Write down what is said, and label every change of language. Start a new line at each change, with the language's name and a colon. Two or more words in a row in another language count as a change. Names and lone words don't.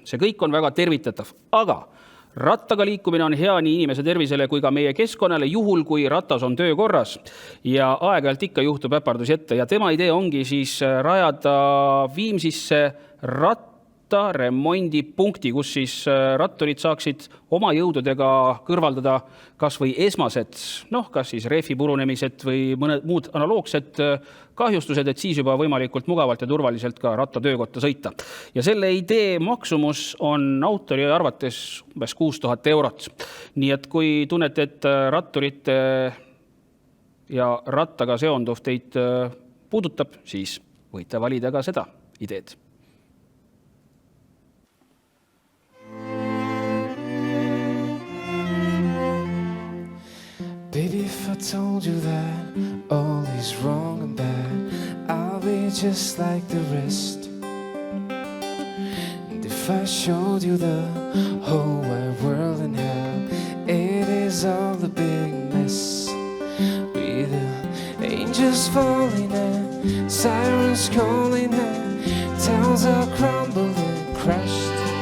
Estonian: See kõik on väga tervitatav, aga rattaga liikumine on hea nii inimese tervisele kui ka meie keskkonnale juhul, kui ratas on töökorras ja aeg-ajalt ikka juhtub äpardusi ette ja tema idee ongi siis rajada Viimsisse remondipunkti, kus siis ratturid saaksid oma jõududega kõrvaldada kas või esmased, kas siis rehvi purunemised või mõned muud analoogsed kahjustused, et siis juba võimalikult mugavalt ja turvaliselt ka rattatöökotta sõita. Ja selle idee maksumus on autori arvates umbes 6000 eurot. Nii et kui tunnete, et ratturite ja rattaga seonduv teid puudutab, siis võite valida ka seda ideed.
English: Baby, if I told you that all is wrong and bad, I'll be just like the rest. And if I showed you the whole wide world and how it is all a big mess, with the angels falling and sirens calling and towns are crumbling and crushed,